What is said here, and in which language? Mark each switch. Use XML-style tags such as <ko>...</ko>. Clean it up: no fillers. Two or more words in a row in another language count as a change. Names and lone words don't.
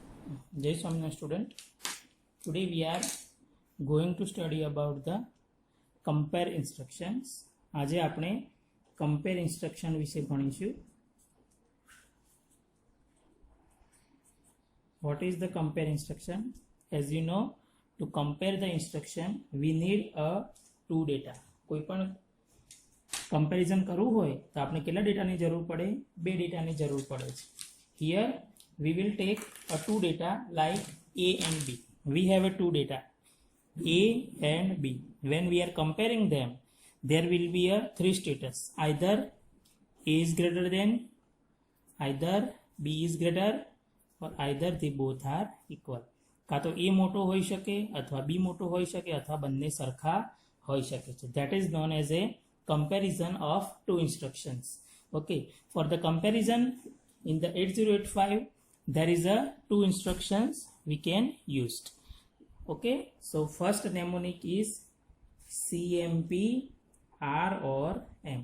<en>Jai Swaminarayan student. Today we are going to study about the compare instructions.</en> <gu>આજે આપણે</gu> <en>compare instruction</en> <gu>વિશે ભણીશું.</gu> <en>What is the compare instruction? As you know, to compare the instruction we need a two data.</en> <gu>કોઈ પણ comparison કરવું હોય તો આપણે કેટલા ડેટાની જરૂર પડે? બે ડેટાની જરૂર પડે છે.</gu> <en>Here we will take a two data like A and B. We have a two data A and B. When we are comparing them, there will be a three status. Either A is greater than, either B is greater, or either they both are equal.</en> <gu>કાં તો A મોટો હોઈ શકે અથવા B મોટો હોઈ શકે અથવા બંને સરખા હોઈ શકે છે.</gu> <en>That is known as a comparison of two instructions. Okay, for the comparison in the 8085 there is a two instructions we can use. Okay, so first mnemonic is CMP R or M.</en>